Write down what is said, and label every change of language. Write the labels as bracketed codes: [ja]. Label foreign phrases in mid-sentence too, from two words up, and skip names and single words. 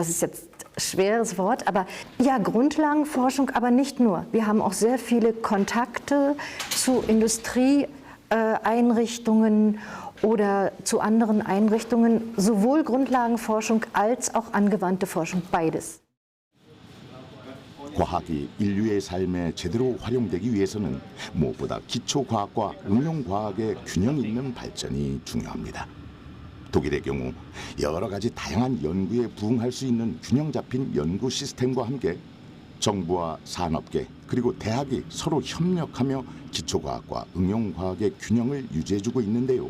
[de] Das ist jetzt ein schweres Wort, aber ja, Grundlagenforschung, aber nicht nur. Wir haben auch sehr viele Kontakte zu Industrieeinrichtungen oder zu anderen Einrichtungen, sowohl Grundlagenforschung als auch angewandte Forschung, beides. [ko] 과학이 인류의 삶에 제대로 활용되기 위해서는 무엇보다 기초과학과 응용과학의 균형 있는 발전이 중요합니다. 독일의 경우 여러 가지 다양한 연구에 부응할 수 있는 균형 잡힌 연구 시스템과 함께 정부와 산업계 그리고 대학이 서로 협력하며 기초과학과 응용과학의 균형을 유지해주고 있는데요.